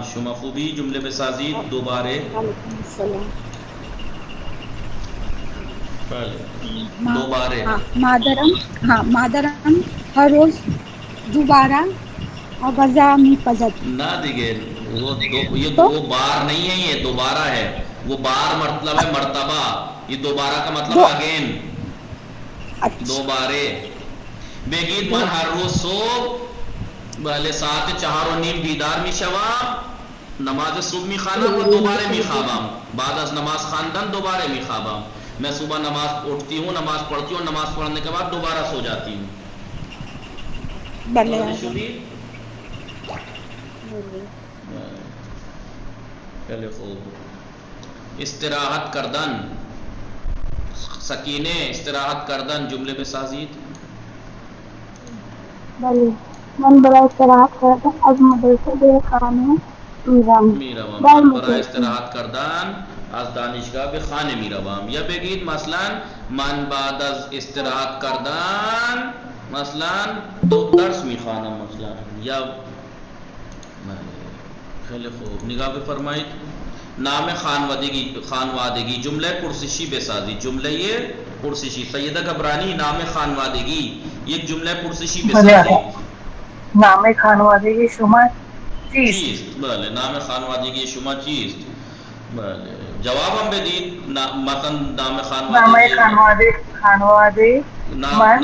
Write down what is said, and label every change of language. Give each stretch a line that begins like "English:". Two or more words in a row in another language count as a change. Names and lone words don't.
Persian: شما خوبی جمله بسازید دوباره. سلام. بله دوباره. مادرم ہر روز دوبارہ غذا میپزد.
Urdu: نہ دیگه وہ بار نہیں ہے، یہ دوبارہ ہے. وہ بار مطلب ہے مرتبہ، یہ دوبارہ کا مطلب اگین.
Persian: دوبارے بگید من ہر روز صبح بله ساعت 4:30 بیدار می شوم، نماز صبح می خوانم و دوباره می خوابم. بعد از نماز خواندن دوباره می خوابم.
Urdu: میں صبح نماز اٹھتی ہوں، نماز پڑھتی ہوں، نماز پڑھنے کے بعد دوبارہ سو جاتی ہوں.
Persian: بلے
Urdu: پہلے خوب.
Persian: استراحت کردن سکینے استراحت کردن جملے میں سازید. بله من برای استراحت کردن از مدرسه به خانه میروم. من برای استراحت کردن از دانشگاه به خانه میروم. یا بگید مثلا من بعد از استراحت کردن مثلا درس میخوانم مثلا. یا خیلی خوب. نگاہ بفرمایید. نام خانوادگی جملہ پرسشی بسازی.
Urdu: جملہ یہ پرسشی.
Persian: سیدہ گبرانی نام خانوادگی یک جملہ پرسشی بسازی. نام خانوادگی شما چیست؟ بله نام خانوادگی شما چیست؟ بله جواب هم بدید. مثلا نام خانوادگی من